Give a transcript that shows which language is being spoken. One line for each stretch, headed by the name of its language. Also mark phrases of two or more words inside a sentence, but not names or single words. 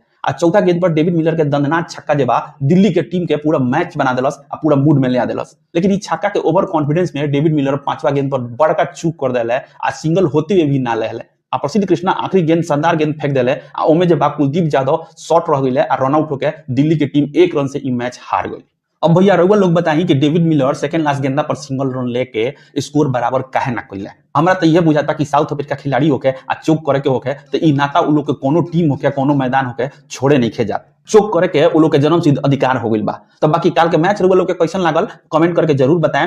Bhojpuri: आ चौथा गेंद पर डेविड मिलर के दंदनाक छक्का जे बा दिल्ली के टीम के पूरा मैच बना देलस आ पूरा मूड में ले आ देलस। लेकिन ई छक्का के
English: over confidence
Bhojpuri: में डेविड मिलर 5वां गेंद पर बड़का चूक कर देले आ सिंगल होते हुए भी ना लेले। आ प्रसिद्ध कृष्णा आखिरी गेंद शानदार गेंद फेंक देले आ ओमे जे बा कुलदीप यादव शॉट रह गइले आ
English: run out
Bhojpuri: होके दिल्ली के टीम 1 रन से ई मैच हार गई। अब भैया रउआ लोग बताई कि डेविड मिलर
English: second last
Bhojpuri: गेंदा पर
English: single run
Bhojpuri: लेके स्कोर बराबर काहे ना कइले। हमरा तो यह बुझाता कि साउथ अफ्रीका खिलाड़ी होके आ चोक करे के होके तो ई नाता उ लोग के कोनो टीम होके कोनो मैदान होके छोड़े नहीं खे जात। चोक करे के उ लोग के जन्म सिद्ध अधिकार हो गइल बा। तो बाकी काल के मैच रउआ लोग के कैसन लागल कमेंट करके जरूर बताएं।